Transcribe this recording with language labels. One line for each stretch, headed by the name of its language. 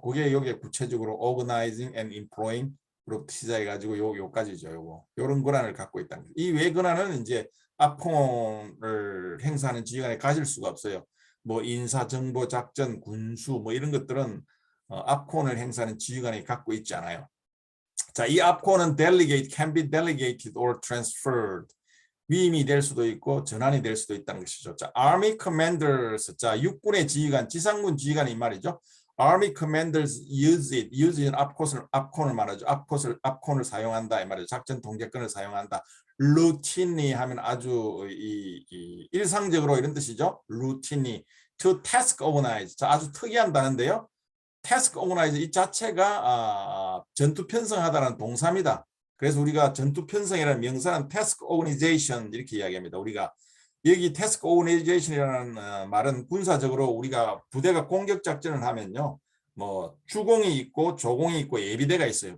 Korean: 그게 여기에 구체적으로
English: organizing and employing
Korean: 부터 시작해가지고 요까지죠. 요런 권한을 갖고 있다는 거죠. 이 외 권한은 이제 업콘을 행사하는 지휘관이 가질 수가 없어요. 뭐 인사정보작전, 군수 뭐 이런 것들은 압콘을 행사하는 지휘관이 갖고 있지 않아요.
English: 자, 이 압콘은 delegate, can be delegated or transferred.
Korean: 위임이 될 수도 있고 전환이 될 수도 있다는 것이죠. 자,
English: Army Commanders,
Korean: 자 육군의 지휘관, 지상군 지휘관이 이 말이죠.
English: Army Commanders use it, use는 압콘을 말하죠.
Korean: 압콘을 사용한다 이 말이죠. 작전 통제권을 사용한다. routinely 하면 아주 일상적으로 이런 뜻이죠.
English: routinely to task organize.
Korean: 자, 아주 특이한 단어인데요.
English: task organize
Korean: 이 자체가 전투 편성하다라는 동사입니다. 그래서 우리가 전투 편성이라는 명사는
English: task organization
Korean: 이렇게 이야기합니다. 우리가 여기
English: task organization
Korean: 이라는 말은 군사적으로 우리가 부대가 공격 작전을 하면요, 뭐 주공이 있고 조공이 있고 예비대가 있어요.